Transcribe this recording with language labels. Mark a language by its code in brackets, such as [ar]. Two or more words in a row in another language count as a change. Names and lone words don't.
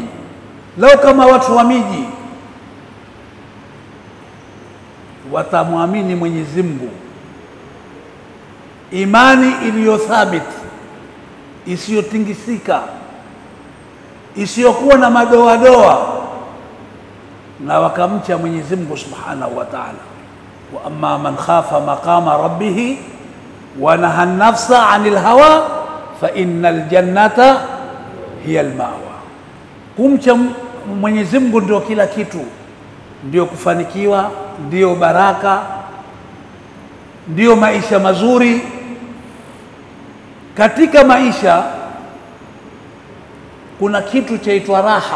[sw] Lau kama watu wa miji watamwamini Mwenyezi Mungu, imani iliyothabiti, isiyotingisika, isiyokuwa na madoadoa, na wakamcha Mwenyezi Mungu [ar] سبحانه وتعالى. وأما من خاف مقام ربه ونهى النفس عن الهوى فإن الجنة هي المأوى. [sw] Kumcha Mwenyezi Mungu ndio kila kitu. ndio kufanikiwa, ndio baraka, ndio maisha mazuri. Katika maisha kuna kitu chaitwa raha.